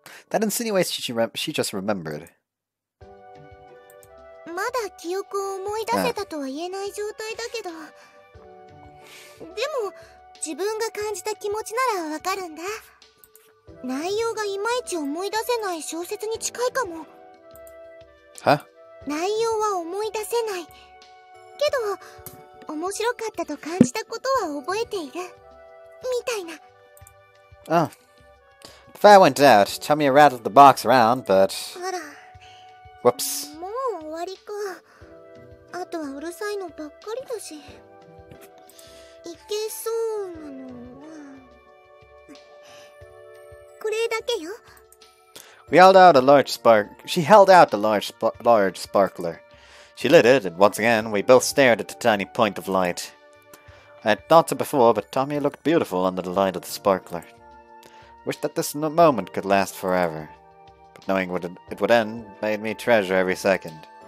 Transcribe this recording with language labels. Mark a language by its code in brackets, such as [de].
[en] That insinuates she just remembered. [ja] まだ記憶を思い出せたとは言えない状態だけど、でも自分が感じた気持ちならわかるんだ。内容がいまいち思い出せない小説に近いかも。は？内容は思い出せない。けど、面白かったと感じたことは覚えている。みたいな。 [en] Oh. The fire went out. Tamie rattled the box around, but... あら。 Whoops. [ja] もう終わりか。あとはうるさいのばっかりだし。いけそうなのは。これだけよ。 [en] We held out a large She held out the large sparkler. She lit it, and once again, we both stared at the tiny point of light. I had thought so before, but Tamie looked beautiful under the light of the sparkler. Wished that this moment could last forever. But knowing it would end made me treasure every second.